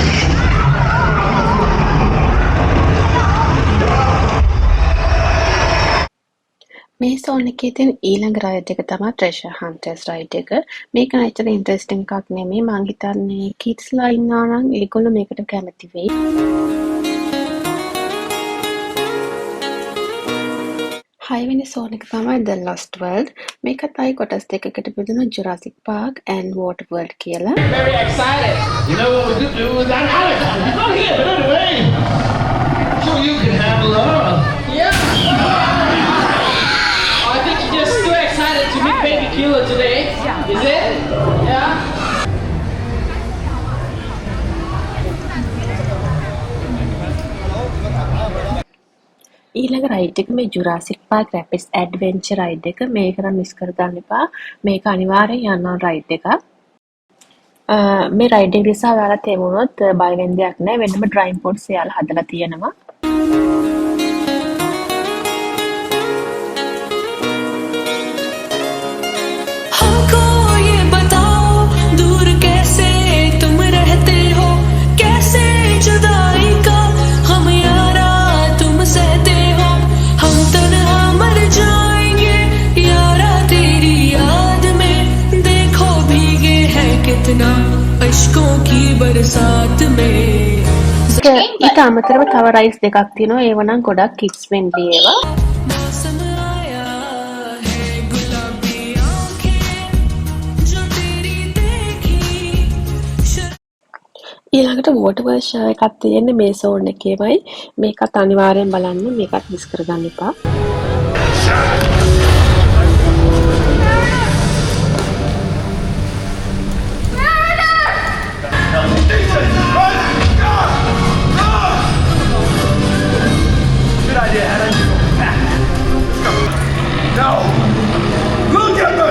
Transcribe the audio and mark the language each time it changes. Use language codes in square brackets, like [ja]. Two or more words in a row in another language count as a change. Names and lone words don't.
[si] මේ සෝන් එකේ තියෙන ඊළඟ රයිඩ් එක තමයි ට්‍රෙෂර් හන්ටර්ස් රයිඩ් එක. මේක නැචර ඉන්ටරෙස්ටිං එකක් නෙමෙයි. මං හිතන්නේ කිඩ්ස්ලා ඉන්නවා නම් ඒගොල්ලෝ මේකට කැමති වෙයි. හයවෙනි සෝන් එක තමයි The Lost World. මේකත් ආයි කොටස් දෙකකට බෙදුණු Jurassic Park and Water World කියලා. [en] Very excited. You know what we do? I'm here, but anyway. So you can have love. Yeah. I think you're just too excited to meet Baby Killer today. Is it? Yeah. [si] ඊළඟ රයිඩ් එක මේ Jurassic Park Rapids Adventure රයිඩ් එක. මේක නම් මිස් කරගන්න එපා. මේක අනිවාර්යෙන් යන්න ඕන රයිඩ් එකක්. මේ රයිඩ් එක නිසා ඔයාලා තේමුණොත් බය වෙන්න දෙයක් නැහැ. වෙනම [en] driving pods [si] එයාලා හදලා තියෙනවා. [hi] हमको ये बताओ दूर कैसे तुम रहते हो, कैसे जुदाई का हम यारा तुम सहते हो, हम तन्हा मर जाएंगे यारा तेरी याद में, देखो भीगे हैं कितना अश्कों की बरसात में. [si] ඊට අමතරව තව රයිඩ්ස් දෙකක් තියෙනවා. ඒව නම් ගොඩක් [en] kids friendly [si] ඒවා. [hi] मौसम आया है गुलाबी आंखें जो तेरी देखी [si] ඊළඟට [en] water version [si] එකක් තියෙන්නේ මේ සෝන් එකේමයි. මේකත් අනිවාර්යෙන් බලන්න. මේකත් මිස් කරගන්න එපා. [en] Good idea, Hannah. No! Look at me!